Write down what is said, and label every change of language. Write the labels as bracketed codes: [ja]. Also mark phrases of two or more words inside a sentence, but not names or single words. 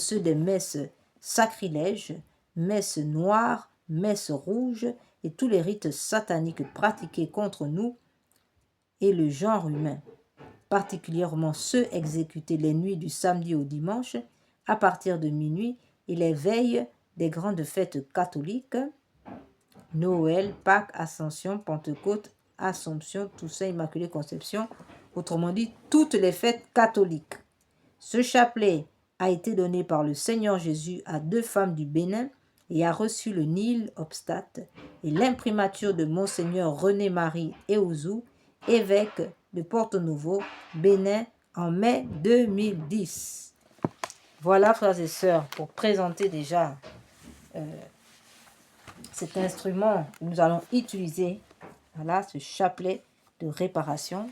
[fr] ceux des messes sacrilèges, messes noires, messes rouges et tous les rites sataniques pratiqués contre nous et le genre humain, particulièrement ceux exécutés les nuits du samedi au dimanche à partir de minuit et les veilles des grandes fêtes catholiques, Noël, Pâques, Ascension, Pentecôte, Assomption, Toussaint, Immaculée Conception, autrement dit toutes les fêtes catholiques. Ce chapelet a été donné par le Seigneur Jésus à 2 femmes du Bénin et a reçu le [la] Nil obstate [fr] et l'imprimature de Monseigneur René-Marie Eouzou, évêque de Porto Novo, Bénin, en mai 2010. Voilà, frères et sœurs, pour présenter déjà cet instrument que nous allons utiliser, voilà, ce chapelet de réparation.